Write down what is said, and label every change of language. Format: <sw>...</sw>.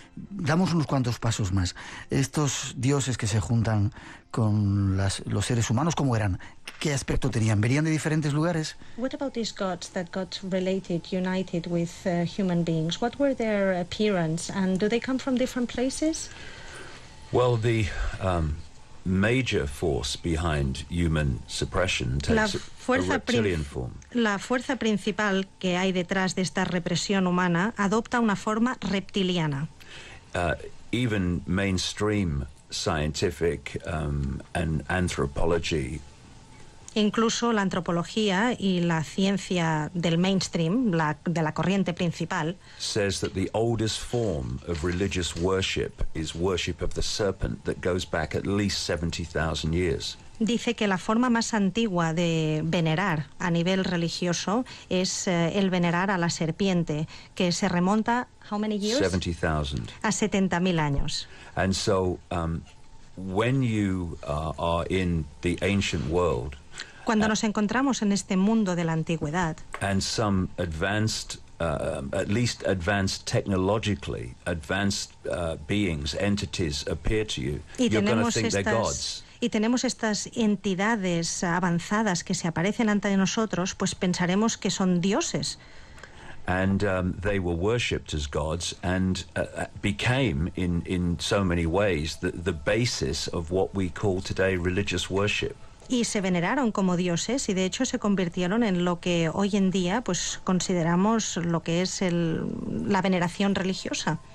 <es>Damos unos cuantos pasos más. Estos dioses que se juntan con los seres humanos, ¿cómo eran? ¿Qué aspecto tenían? ¿Venían de diferentes lugares?</es> <en>What about these gods that got united with human beings? What were their appearance, and do they come from different places? Well, the major force behind human suppression takes a reptilian form.</en> <es>La fuerza principal que hay detrás de esta represión humana adopta una forma reptiliana.</es> <en>Even mainstream scientific and anthropology,</en> <es>incluso la antropología y la ciencia del mainstream, de la corriente principal,</es> <en>says that the oldest form of religious worship is worship of the serpent that goes back at least 70,000 years.</en> <es>Dice que la forma más antigua de venerar a nivel religioso es el venerar a la serpiente, que se remonta,</es> <en>how many years? 70,000.</en> <es>A 70,000 años.</es> <en>And so when you are in the ancient world,</en> <es>cuando nos encontramos en este mundo de la antigüedad,</es> <en>and some advanced at least advanced technologically advanced beings, entities appear to you, you're going to think they're gods.</en> <es>Y tenemos estas entidades avanzadas que se aparecen ante nosotros, pues pensaremos que son dioses.</es> <en>And they were worshipped as gods and became, in so many ways, the basis of what we call today religious worship.</en> <es>Y se veneraron como dioses y de hecho se convirtieron en lo que hoy en día pues consideramos lo que es la veneración religiosa.</es>